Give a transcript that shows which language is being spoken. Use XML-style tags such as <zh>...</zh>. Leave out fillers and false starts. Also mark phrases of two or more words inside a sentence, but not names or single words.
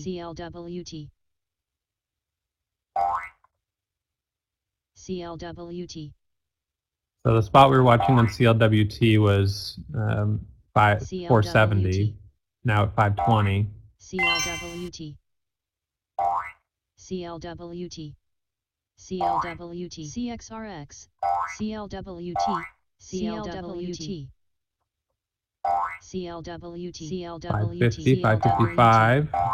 <en>CLWT. CLWT. So the spot we were watching on CLWT was 470. Now at 520. CLWT. CLWT. CLWT. CXRX. CLWT. CLWT. CLWT. CLWT. 550, 555.</en>